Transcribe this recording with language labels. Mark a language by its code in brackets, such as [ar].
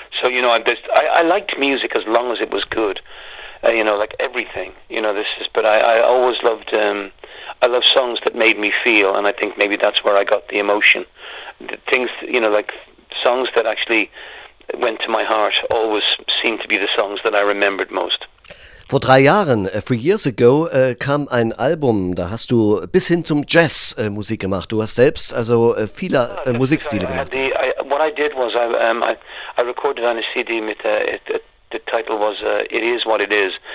[en] So, I liked music as long as it was good, like everything, but I always loved, I love songs that made me feel, and I think maybe that's where I got the emotion. The things, like songs that actually went to my heart always seemed to be the songs that I remembered most. [de] Vor 3 Jahren, [en] 3 years ago, [de] kam ein Album, da hast du bis hin zum Jazz Musik gemacht. Du hast selbst also viele Musikstile gemacht. [en] What I did was I recorded on a CD with the title was It Is What It Is.